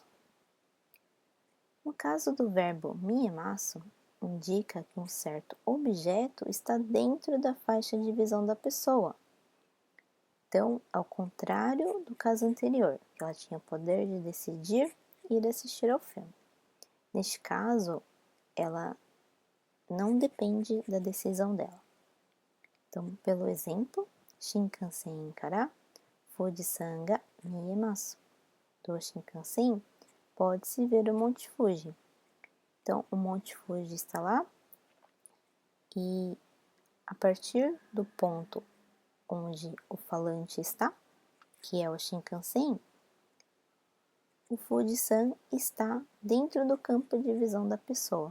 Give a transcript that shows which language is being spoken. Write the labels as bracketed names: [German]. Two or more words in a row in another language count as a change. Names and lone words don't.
[Portuguese] No caso do verbo miemasu, indica que um certo objeto está dentro da faixa de visão da pessoa. Então, ao contrário do caso anterior, que ela tinha o poder de decidir ir assistir ao filme. Neste caso, ela não depende da decisão dela. Então, pelo exemplo, [Japanese] 新幹線から富士山が見えます. [Portuguese] Do Shinkansen pode-se ver o Monte Fuji. Então, o Monte Fuji está lá e a partir do ponto onde o falante está, que é o Shinkansen, o Fujisan está dentro do campo de visão da pessoa.